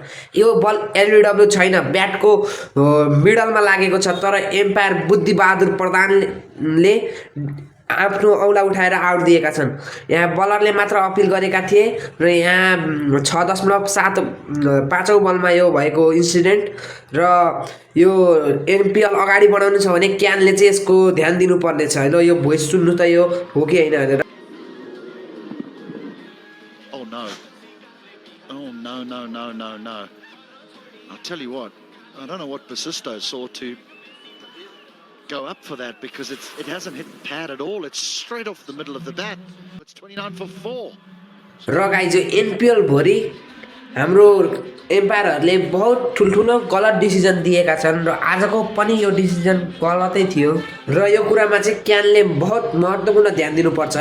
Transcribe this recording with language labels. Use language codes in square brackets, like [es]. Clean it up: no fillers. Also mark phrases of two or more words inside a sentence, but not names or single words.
[ne] यो बल एलबिडब्ल्यू छैन, ब्याटको मिडलमा लागेको छ, तर एम्पायर बुद्धिबहादुर प्रधानले आफ्नो औला उठाएर आउट दिएका छन्। यहाँ बलरले मात्र अपिल गरेका थिए र यहाँ 6.75 बलमा यो भएको इन्सिडेन्ट र यो एनपिएल अगाडि बढाउनु छ भने क्यानले चाहिँ यसको ध्यान दिनुपर्ने छ। ल यो भोइस सुन्नु त यो हो कि होइन भनेर। [en] Oh no. Oh no, no, no, no, no. I'll tell you what, I don't know what Basisto saw to go up for that, because it hasn't hit pad at all. It's straight off the middle of the bat. It's 29 for 4. [ne] र गाइज यो एनपिएल भरि हाम्रो एम्पायरहरूले बहुत ठुल्ठुलो गलत डिसिजन दिएका छन् र आजको पनि यो डिसिजन गलतै थियो र यो कुरामा चाहिँ क्यानले बहुत महत्त्वपूर्ण ध्यान दिनुपर्छ है।